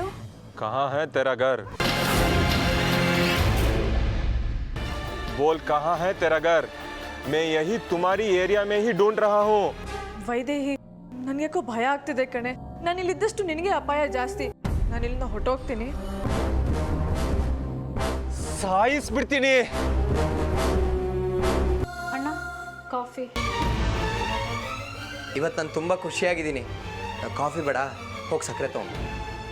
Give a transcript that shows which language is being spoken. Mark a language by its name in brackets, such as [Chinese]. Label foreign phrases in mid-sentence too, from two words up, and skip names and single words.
[Hindi] कहाँ है तेरा घर? बोल, कहाँ है तेरा घर? मैं यही तुम्हारी एरिया में ही ढूंढ रहा हूँ. [Kannada] ವೈದೇಹಿ, ನನಗ್ಯಾಕೋ ಭಯ ಆಗ್ತಿದೆ ಕಣೆ. ನಾನು ಇಲ್ಲಿದ್ದಷ್ಟು ನಿನಗೆ ಅಪಾಯ ಜಾಸ್ತಿ. ನಾನು ಇಲ್ಲಿಂದ ಹೊರಟೋಗ್ತೀನಿ. ಸಾಯಿಸ್ಬಿಡ್ತೀನಿ. ಅಣ್ಣ, ಕಾಫಿ. ಇವತ್ತು ನಾನು ತುಂಬ ಖುಷಿಯಾಗಿದ್ದೀನಿ. ಕಾಫಿ ಬೇಡ, ಹೋಗಿ ಸಕ್ಕರೆ ತೊಗೊಂಡು.